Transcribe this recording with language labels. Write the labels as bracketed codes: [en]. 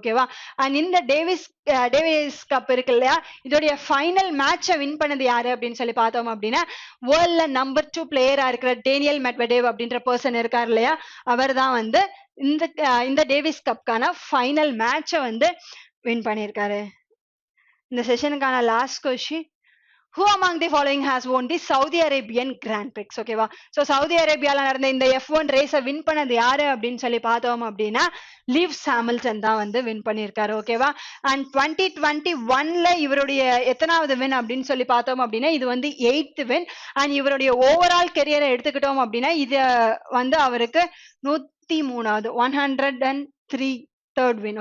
[ta] ஓகேவா, அண்ட் இந்த Davis cup இருக்கு இல்லையா, இதோடைய ஃபைனல் மேட்சை வின் பண்ணது யாரு அப்படின்னு சொல்லி பார்த்தோம் அப்படின்னா வேர்ல்ட்ல நம்பர் 2 பிளேயரா இருக்கிற டேனியல் மெட்வெடேவ் அப்படின்ற பர்சன் இருக்கார் இல்லையா, அவர் தான் வந்து இந்த டேவிஸ் கப்கான ஃபைனல் மேட்சை வந்து வின் பண்ணியிருக்காரு. இந்த செஷனுக்கான last question, [en] who among the following has won the Saudi Arabian Grand Prix? [ta] ஓகேவா, சோ சவுதி அரேபியால நடந்த இந்த F1 ரேஸை வின் பண்ணது யாரு அப்படின்னு சொல்லி பார்த்தோம் அப்படின்னா லீவ்ஸ் ஹாமில்டன் தான் வந்து வின் பண்ணியிருக்காரு. ஓகேவா, அண்ட் 2021ல இவருடைய எத்தனாவது வின் அப்படின்னு சொல்லி பார்த்தோம் அப்படின்னா இது வந்து 8th வின். அண்ட் இவருடைய ஓவரால் கெரியரை எடுத்துக்கிட்டோம் அப்படின்னா இது வந்து அவருக்கு 103வது 103 தேர்ட் வின்.